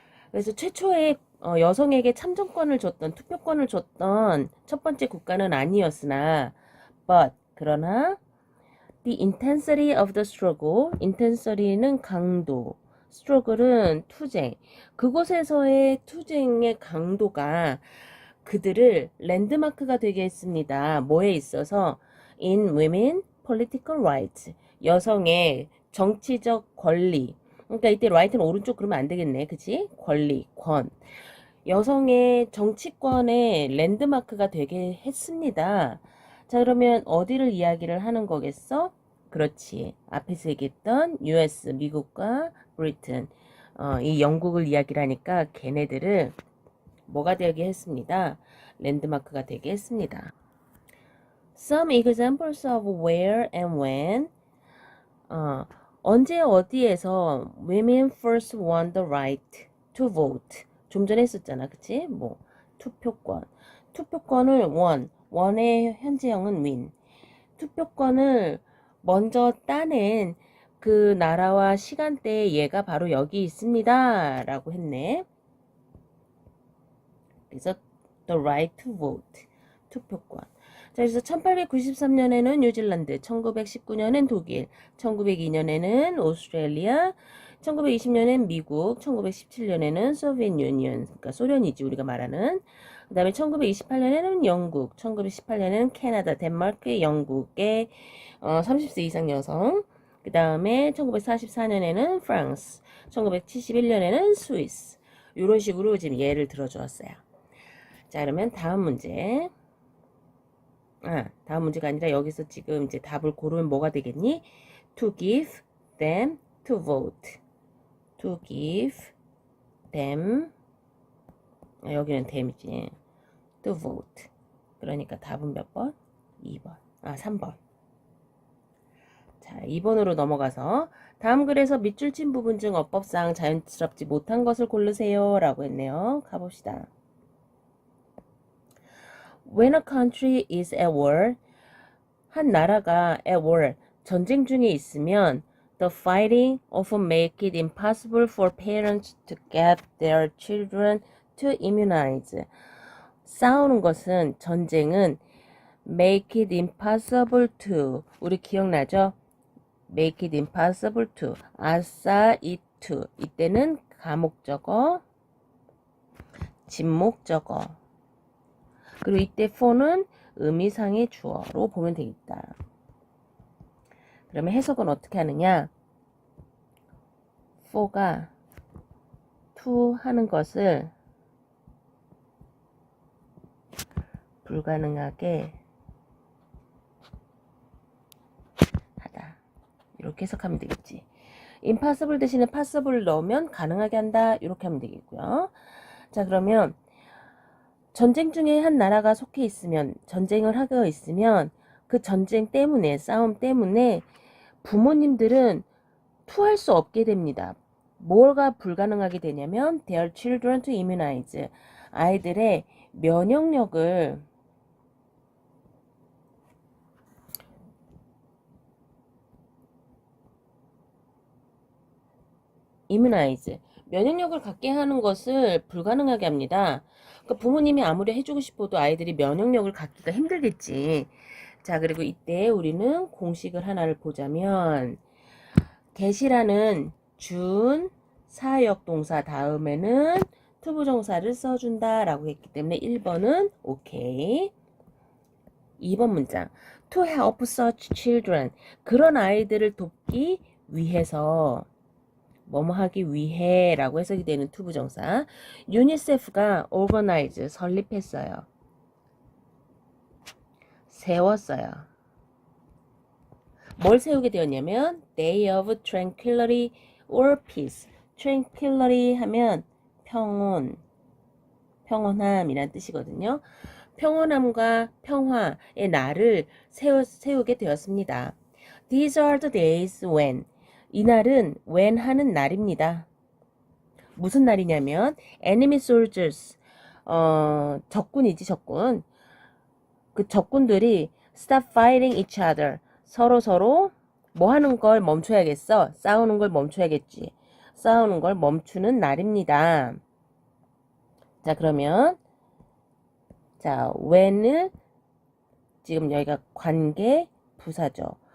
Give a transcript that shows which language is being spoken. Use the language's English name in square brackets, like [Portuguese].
[Korean] 그래서 최초에 여성에게 참정권을 줬던 투표권을 줬던 첫 번째 국가는 아니었으나 그러나 [English] the intensity of the struggle, [Korean] intensity는 강도, struggle은 투쟁, 그곳에서의 투쟁의 강도가 그들을 랜드마크가 되게 했습니다. 뭐에 있어서? [English] In women political rights. [Korean] 여성의 정치적 권리. 그러니까 이때 right는 오른쪽 그러면 안 되겠네. 그치? 권리, 권. 여성의 정치권의 랜드마크가 되게 했습니다. 자, 그러면 어디를 이야기를 하는 거겠어? 그렇지. 앞에서 얘기했던 US, 미국과 브리튼. 이 영국을 이야기를 하니까 걔네들을 뭐가 되게 했습니다. 랜드마크가 되게 했습니다. [English] Some examples of where and when. [Korean] 언제 어디에서 [English] women first won the right to vote. [Korean] 좀 전에 했었잖아. 그치? 뭐 투표권. 투표권을 원의 현재형은 win. 투표권을 먼저 따낸 그 나라와 시간대에 얘가 바로 여기 있습니다. 라고 했네. 그래서 [English] the right to vote. [Korean] 투표권. 자, 그래서 1893년에는 뉴질랜드, 1919년엔 독일, 1902년에는 오스트레일리아, 1920년엔 미국, 1917년에는 소비에트 유니언, 그러니까 소련이지 우리가 말하는. 그 다음에 1928년에는 영국, 1918년에는 캐나다, 덴마크, 영국의 30세 이상 여성. 그 다음에 1944년에는 프랑스, 1971년에는 스위스. 이런 식으로 지금 예를 들어주었어요. 자, 그러면 다음 문제. 다음 문제가 아니라 여기서 지금 이제 답을 고르면 뭐가 되겠니? [English] To give them to vote. To give them. [Korean] 여기는 them이지. [English] To vote. [Korean] 그러니까 답은 몇 번? 2번. 3번. 자, 2번으로 넘어가서 다음 글에서 밑줄 친 부분 중 어법상 자연스럽지 못한 것을 고르세요. 라고 했네요. 가봅시다. [English] When a country is at war, [Korean] 한 나라가 [English] at war, [Korean] 전쟁 중에 있으면 [English] the fighting often make it impossible for parents to get their children to immunize. [Korean] 싸우는 것은, 전쟁은 [English] make it impossible to. [Korean] 우리 기억나죠? [English] make it impossible to. [Korean] 아싸 [English] it to. [Korean] 이때는 가목적어, 진목적어. 그리고 이때 for는 의미상의 주어로 보면 되겠다. 그러면 해석은 어떻게 하느냐? for가 to 하는 것을 불가능하게 하다. 이렇게 해석하면 되겠지. impossible 대신에 possible 넣으면 가능하게 한다. 이렇게 하면 되겠고요. 자, 그러면 전쟁 중에 한 나라가 속해 있으면, 전쟁을 하고 있으면 그 전쟁 때문에, 싸움 때문에 부모님들은 투할 수 없게 됩니다. 뭐가 불가능하게 되냐면 [English] their children to immunize. [Korean] 아이들의 면역력을 immunize. 면역력을 갖게 하는 것을 불가능하게 합니다. 그러니까 부모님이 아무리 해주고 싶어도 아이들이 면역력을 갖기가 힘들겠지. 자, 그리고 이때 우리는 공식을 하나를 보자면 get이라는 준 사역 동사 다음에는 투부정사를 써준다 라고 했기 때문에 1번은 오케이. 2번 문장 [English] to help such children. [Korean] 그런 아이들을 돕기 위해서 뭐뭐 하기 위해 라고 해석이 되는 투부정사. 유니세프가 organize 설립했어요. 세웠어요. 뭘 세우게 되었냐면 [English] Day of Tranquility or Peace. [Korean] Tranquility 하면 평온, 평온함이란 뜻이거든요. 평온함과 평화의 날을 세우게 되었습니다. [English] These are the days when. [Korean] 이 날은 when 하는 날입니다. 무슨 날이냐면 [English] enemy soldiers, [Korean] 적군이지 적군. 그 적군들이 [English] stop fighting each other. [Korean] 서로 뭐 하는 걸 멈춰야겠어. 싸우는 걸 멈춰야겠지. 싸우는 걸 멈추는 날입니다. 자, 그러면 자, when은 지금 여기가 관계 부사죠.